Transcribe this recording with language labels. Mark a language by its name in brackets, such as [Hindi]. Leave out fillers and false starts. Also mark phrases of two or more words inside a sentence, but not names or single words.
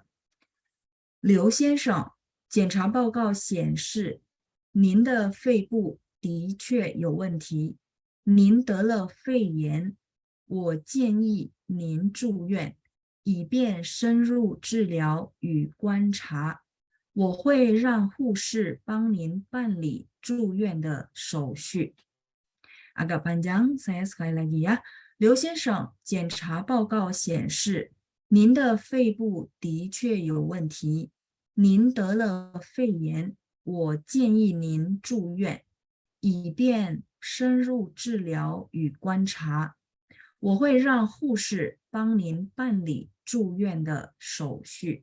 [Chinese] 刘先生，检查报告显示，您的肺部的确有问题，您得了肺炎，我建议您住院，以便深入治疗与观察。我会让护士帮您办理住院的手续。 [Indonesian] Agak panjang, saya sekali lagi ya. [Chinese] 刘先生，检查报告显示，您的肺部的确有问题，您得了肺炎，我建议您住院，以便深入治疗与观察。我会让护士帮您办理住院的手续。